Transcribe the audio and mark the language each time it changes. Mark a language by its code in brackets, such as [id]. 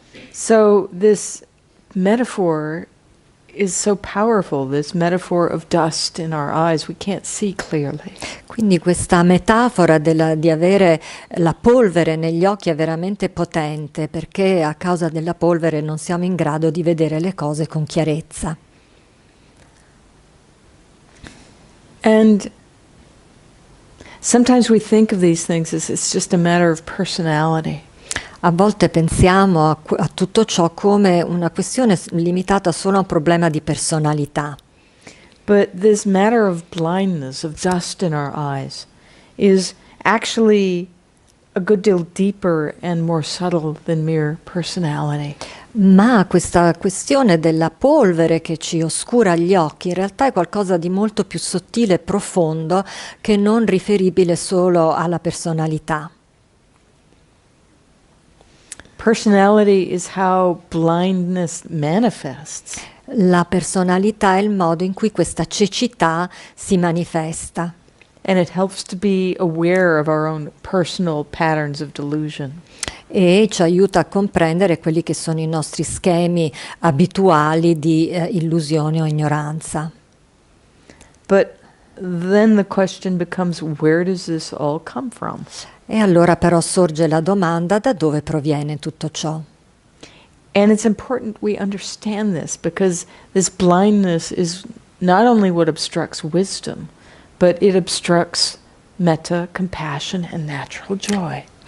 [en] So this metaphor is so powerful, this metaphor of dust in our eyes. We can't see clearly. [it] Quindi questa metafora di avere la polvere negli occhi è veramente potente, perché a causa della polvere non siamo in grado di vedere le cose con chiarezza. [en] And sometimes we think of these things as it's just a matter of personality. [it] A volte pensiamo a tutto ciò come una questione limitata solo a un problema di personalità. [en] But this matter of blindness, of dust in our eyes, is actually a good deal deeper and more subtle than mere personality. [it] Ma questa questione della polvere che ci oscura gli occhi in realtà è qualcosa di molto più sottile e profondo che non riferibile solo alla personalità. [en] Personality is how blindness manifests. [it] La personalità è il modo in cui questa cecità si manifesta. [en] And it helps to be aware of our own personal patterns of delusion. [it] E ci aiuta a comprendere quelli che sono i nostri schemi abituali di illusione o ignoranza. [en] But then the question becomes, where does this all come from? [it] E allora però sorge la domanda: da dove proviene tutto ciò? [en] And it's important we understand this, because this blindness is not only what obstructs wisdom, but it obstructs metta, compassion, and natural joy.